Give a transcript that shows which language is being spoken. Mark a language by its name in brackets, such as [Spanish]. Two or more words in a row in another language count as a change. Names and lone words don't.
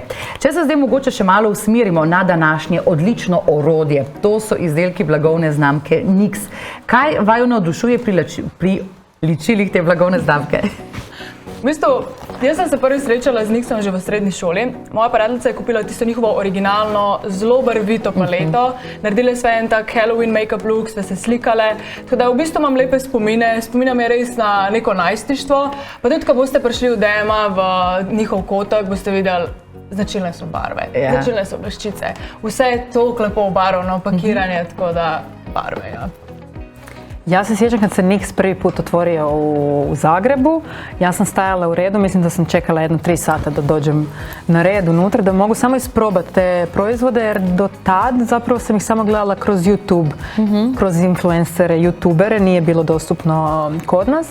[Slovenian] Če se zdaj mogoče še malo usmerimo na današnje odlično orodje, to so izdelki blagovne znamke NYX. Kaj vaju navdušuje pri ličilih te blagovne znamke? V bistvu, jaz sem se prvi srečala z NYX-om že v srednji šoli. Moja prijateljica je kupila tisto njihovo originalno, zelo barvito paleto. Naredile sve en tak Halloween [English] make-up look, [Slovenian] sve se slikale. Tako da v bistvu imam lepe spomine. Spominja me res na neko najstništvo. Pa tudi, ko boste prišli v DM-a v njihov kotak, boste videli, značilne so barve, značilne so bleščice. Vse je toliko lepo obarvano, pakiranje, tako da barve, ja. [Croatian] Ja se sjećam kad se NYX prvi put otvorio u Zagrebu, ja sam stajala u redu, mislim da sam čekala jedno 3 sata da dođem na red unutra, da mogu samo isprobati te proizvode, jer do tad zapravo sam ih samo gledala kroz YouTube, kroz influencere, youtubere, nije bilo dostupno kod nas.